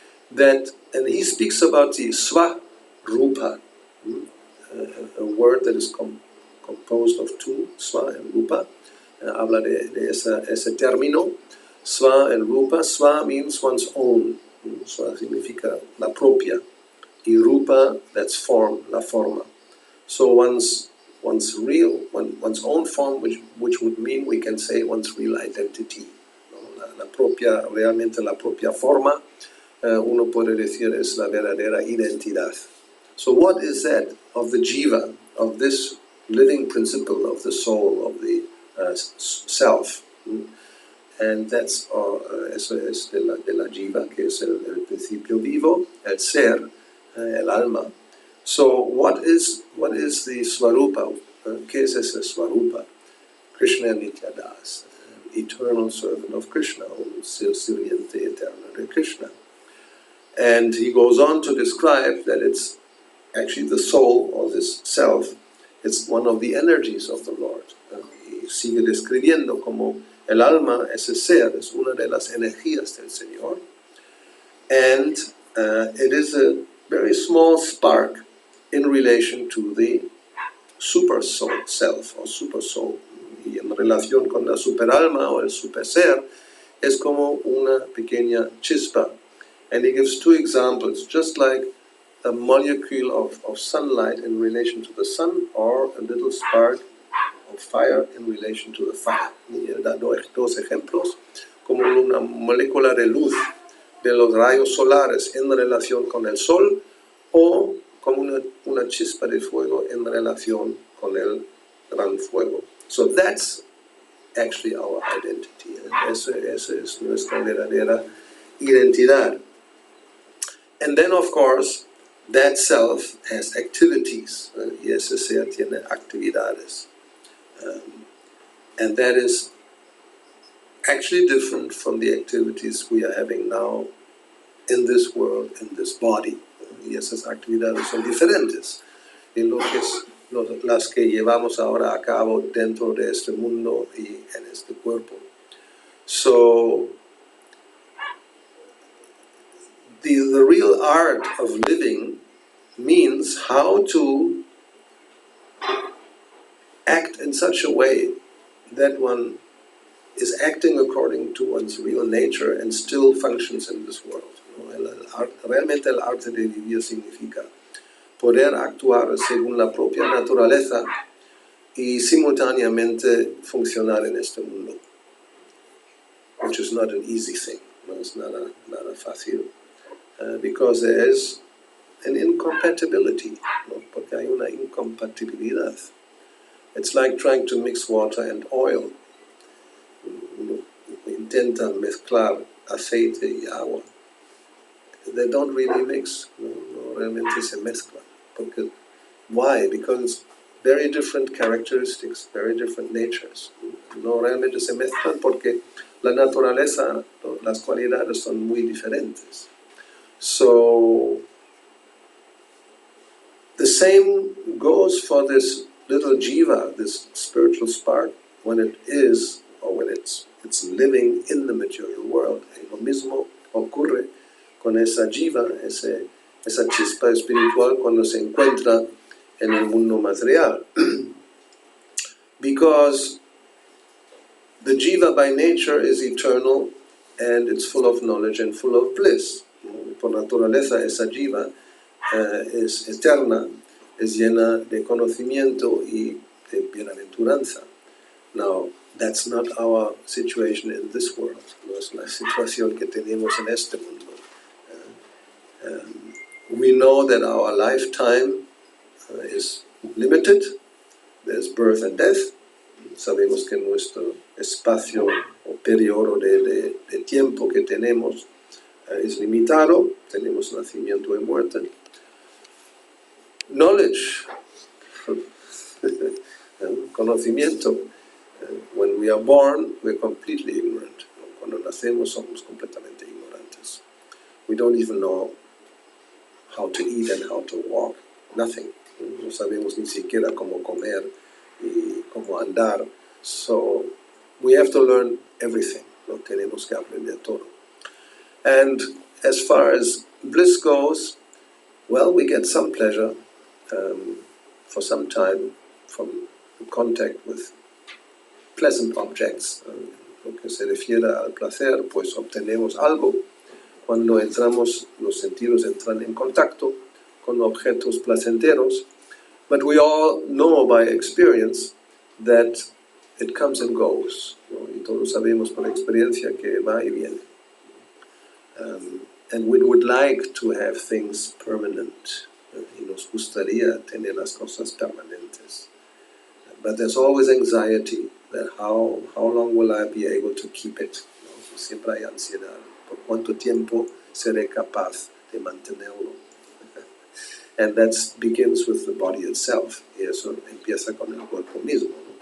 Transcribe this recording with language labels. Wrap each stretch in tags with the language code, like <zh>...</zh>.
<en>And he speaks about the Swarupa, a word that is composed of two, Swa and Rupa.</en> <es>Habla de ese término, Swa and Rupa.</es> <en>Swa means one's own.</en> <es>Swa significa la propia.</es> <en>Y Rupa, that's form,</en> <es>la forma.</es> <en>So one's own form, which would mean we can say one's real identity.</en> <es>Realmente la propia forma, uno puede decir es la verdadera identidad.</es> <en>So what is that of the jiva, of this living principle of the soul, of the self? And that's</en> <es>eso es de la jiva, que es el principio vivo, el ser, el alma.</es> <en>So what is the Swarupa?</en> <es>¿Qué es ese Swarupa?</es> <en>Krishna Nityadas, eternal servant of Krishna,</en> <es>un sirviente eterno de Krishna.</es> <en>And he goes on to describe that it's actually the soul, or this self, it's one of the energies of the Lord.</en> <es>Y sigue describiendo como el alma, ese ser, es una de las energías del Señor.</es> <en>And it is a very small spark in relation to the super soul, self, or super soul.</en> <es>Y en relación con la superalma o el super ser, es como una pequeña chispa.</es> <en>And he gives two examples, just like a molecule of sunlight in relation to the sun, or a little spark of fire in relation to the fire.</en> <es>Y él da dos ejemplos, como una molécula de luz de los rayos solares en relación con el sol, o como una chispa de fuego en relación con el gran fuego.</es> <en>So that's actually our identity.</en> <es>Esa es nuestra verdadera identidad.</es> <en>And then, of course, that self has activities.</en> <es>Y ese ser tiene actividades.</es> <en>And that is actually different from the activities we are having now in this world, in this body.</en> <es>Y esas actividades son diferentes de las que llevamos ahora a cabo dentro de este mundo y en este cuerpo.</es> <en>So, the real art of living means how to act in such a way that one is acting according to one's real nature and still functions in this world.</en> <es>Realmente el arte de vivir significa poder actuar según la propia naturaleza y simultáneamente funcionar en este mundo,</es> <en>which is not an easy thing. No, it's</en> <es>nada fácil,</es> <en>because there is an incompatibility, no?</en> <es>Porque hay una incompatibilidad.</es> <en>It's like trying to mix water and oil.</en> <es>Uno intenta mezclar aceite y agua.</es> <en>They don't really mix,</en> <es>no realmente se mezclan. Porque,</es> <en>why? Because it's very different characteristics, very different natures.</en> <es>No realmente se mezclan porque la naturaleza, las cualidades son muy diferentes.</es> <en>So, the same goes for this little jiva, this spiritual spark, when it is, or when it's living in the material world.</en> <es>Y lo mismo ocurre con esa jiva, esa chispa espiritual cuando se encuentra en el mundo material.</es> <en>Because the jiva by nature is eternal and it's full of knowledge and full of bliss.</en> <es>Por naturaleza esa jiva es eterna, es llena de conocimiento y de bienaventuranza.</es> <en>Now, that's not our situation in this world.</en> <es>No es la situación que tenemos en este mundo.</es> <en>We know that our lifetime is limited. There's birth and death.</en> <es>Sabemos que nuestro espacio o periodo de tiempo que tenemos es limitado. Tenemos nacimiento y muerte.</es> <en>Knowledge,</en> <es>conocimiento.</es> <en>When we are born, we're completely ignorant.</en> <es>Cuando nacemos somos completamente ignorantes.</es> <en>We don't even know how to eat and how to walk. Nothing.</en> <es>No sabemos ni siquiera cómo comer y cómo andar.</es> <en>So we have to learn everything.</en> <es>No tenemos que aprender todo.</es> <en>And as far as bliss goes, well, we get some pleasure for some time from contact with pleasant objects.</en> <es>Lo que se refiere al placer, pues obtenemos algo cuando los sentidos entran en contacto con objetos placenteros.</es> <en>But we all know by experience that it comes and goes.</en> <es>¿No? Y todos sabemos por experiencia que va y viene.</es> <en>And we would like to have things permanent.</en> <es>Y nos gustaría tener las cosas permanentes.</es> <en>But there's always anxiety that how long will I be able to keep it?</en> <es>¿No? Siempre hay ansiedad. ¿Por cuánto tiempo seré capaz de mantenerlo?</es> <en>And that begins with the body itself.</en> <es>Y eso empieza con el cuerpo mismo.</es>